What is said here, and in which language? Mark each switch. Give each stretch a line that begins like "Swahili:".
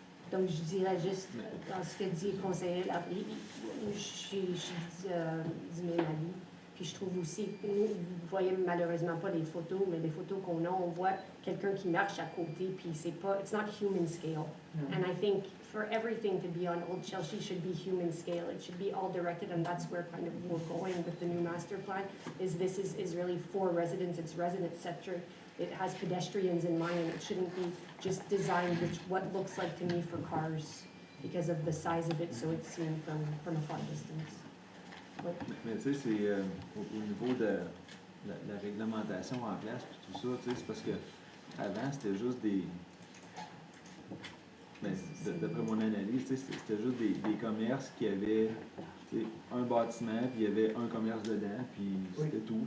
French: Donc, je dirais juste, dans ce que dit le conseiller, je dis même avis. Puis je trouve aussi, vous voyez malheureusement pas les photos, mais les photos qu'on a, on voit quelqu'un qui marche à côté, puis c'est pas,
English: it's not human scale. And I think for everything to be on Old Chelsea should be human scale. It should be all directed, and that's where kind of we're going with the new master plan, is this is really for residents, it's resident-centric. It has pedestrians in mind, and it shouldn't be just designed with what looks like to me for cars because of the size of it, so it's seen from a far distance.
French: Ouais. Mais tu sais, c'est au niveau de la réglementation en place, puis tout ça, tu sais, c'est parce que avant c'était juste des... Ben, d'après mon analyse, tu sais, c'était juste des commerces qui avaient tu sais, un bâtiment, puis il y avait un commerce dedans, puis c'était tout.